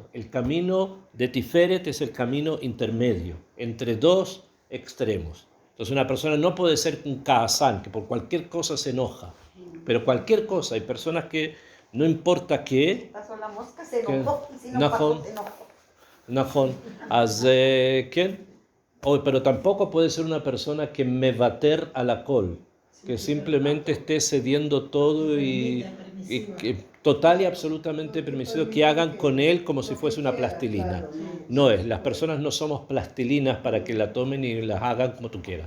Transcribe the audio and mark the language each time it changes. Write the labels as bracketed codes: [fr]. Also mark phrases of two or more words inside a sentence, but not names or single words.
[es] El camino de Tiferet es el camino intermedio, entre dos extremos. Entonces una persona no puede ser un kaasán, que por cualquier cosa se enoja, pero cualquier cosa. Hay personas que no importa qué, Pasó la mosca, se [he] כן, [es] enojó, y si no [he] נכון, [es] pasó, se enojó. [he] נכון, אז כן, [es] pero tampoco puede ser una persona que [he] מוותר על הכל, [es] que simplemente esté cediendo todo y que total y absolutamente permisivo, que hagan con él como si fuese una plastilina. No es, las personas no somos plastilinas para que la tomen y las hagan como tú quieras.